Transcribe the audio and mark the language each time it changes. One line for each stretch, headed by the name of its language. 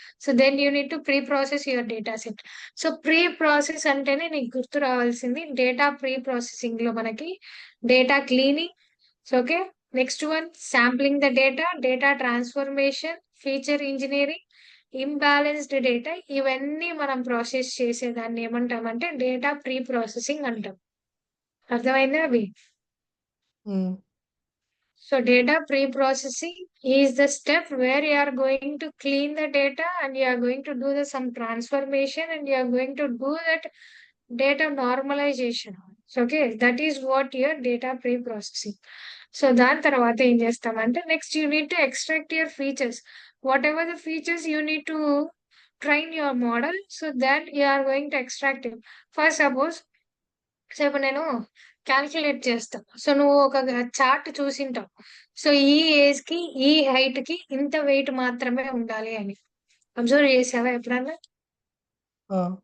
English: So, then you need to preprocess your data set.
Telugu: So, pre process అంటేనే నీకు గుర్తు రావాల్సింది data pre ప్రాసెసింగ్‌లో మనకి data cleaning so, okay. Next one sampling the data, data transformation, feature engineering, ఇంబాలెన్స్‌డ్ data ఇవన్నీ మనం process చేసేదాన్ని ఏమంటామంటే data pre processing అంటాం. అర్థమైందా అవి? హ్మ్.
English: So data pre-processing is the step where you are going to clean the data and you are going to do some transformation and you are going to do that data normalization. So, okay, that is what your data pre-processing. So
Telugu: దాని తర్వాత ఏం చేస్తామంటే
English: Next you need to extract your features. Whatever the features you need to train your model so that you are going to extract it.
Telugu: For suppose so, ఇప్పుడు నేను calculate చేస్తా. So, నువ్వు ఒక chart చూసింటావు. So, ఈ ఏజ్‌కి, ఈ హైట్‌కి ఇంత wait మాత్రమే ఉండాలి అని. అబ్జర్వ్ చేసావా ఎప్పుడన్నా? ఆ!